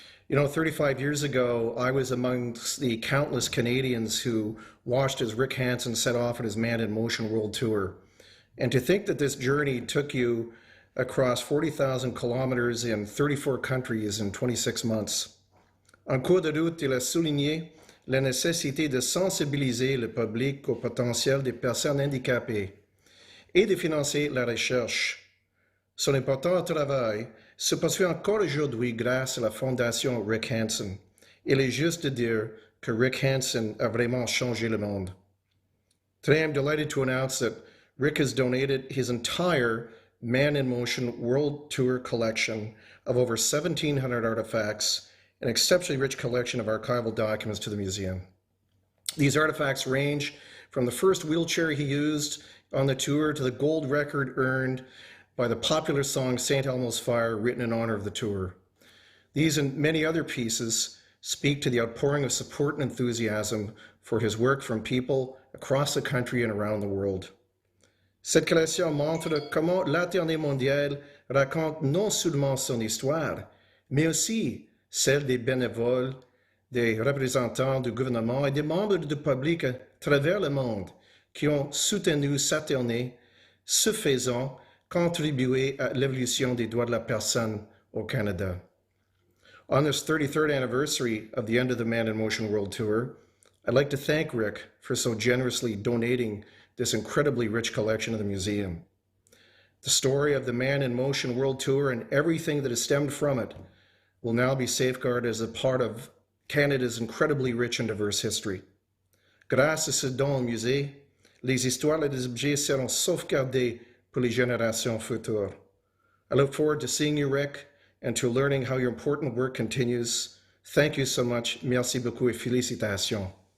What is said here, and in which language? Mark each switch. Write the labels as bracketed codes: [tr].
[en] 35 years ago, I was amongst the countless Canadians who watched as Rick Hansen set off on his Man in Motion World Tour. And to think that this journey took you across 40,000 kilometers in 34 countries in 26 months. [fr] En cours de route, il a souligné la nécessité de sensibiliser le public au potentiel des personnes handicapées et de financer la recherche. Son important travail se poursuit encore aujourd'hui grâce à la Fondation Rick Hansen. Il est juste de dire que Rick Hansen a vraiment changé le monde. [en] Today I'm delighted to announce that Rick has donated his entire Man in Motion World Tour collection of over 1,700 artifacts, an exceptionally rich collection of archival documents to the museum. These artifacts range from the first wheelchair he used on the tour to the gold record earned by the popular song St. Elmo's Fire, written in honor of the tour. These and many other pieces speak to the outpouring of support and enthusiasm for his work from people across the country and around the world. [fr] Cette collection montre comment la tournée mondiale raconte non seulement son histoire, mais aussi celle des bénévoles, des représentants du gouvernement et des membres du public à travers le monde qui ont soutenu sa tournée, ce faisant contribuer à l'évolution des droits de la personne au Canada. [en] On this 33rd anniversary of the end of the Man in Motion World Tour, I'd like to thank Rick for so generously donating this incredibly rich collection to the museum. The story of the Man in Motion World Tour and everything that has stemmed from it will now be safeguarded as a part of Canada's incredibly rich and diverse history. [fr] Grâce à ce don au musée, les histoires et les objets seront sauvegardés pour les générations futures. [en] I look forward to seeing you, Rick, and to learning how your important work continues. Thank you so much. [fr] Merci beaucoup et félicitations.